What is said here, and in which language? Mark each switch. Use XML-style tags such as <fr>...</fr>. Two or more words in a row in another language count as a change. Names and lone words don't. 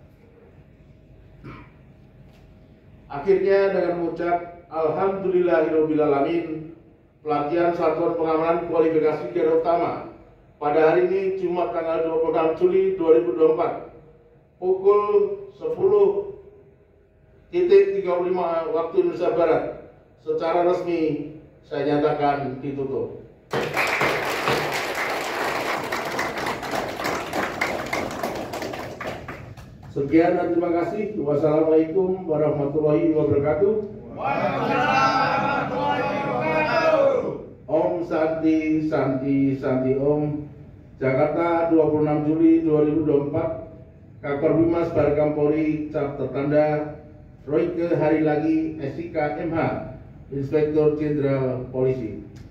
<id>Akhirnya dengan mengucap Alhamdulillahirrahmanirrahim, pelatihan Satuan Pengamanan Kualifikasi Daerah Utama pada hari ini Jumat tanggal 26 Juli 2024 pukul 10.35 waktu Indonesia Barat secara resmi saya nyatakan ditutup. Sekian dan terima kasih.</id> <ar>والسلام عليكم ورحمة الله وبركاته.</ar> <sa>ॐ शान्ति शान्ति शान्ति ॐ.</sa> <id>Jakarta 26 Juli 2024. Kakor Humas Barekam Polri cap tertanda Royke Harilagi SIK MH Inspektur Jenderal Polisi.</id>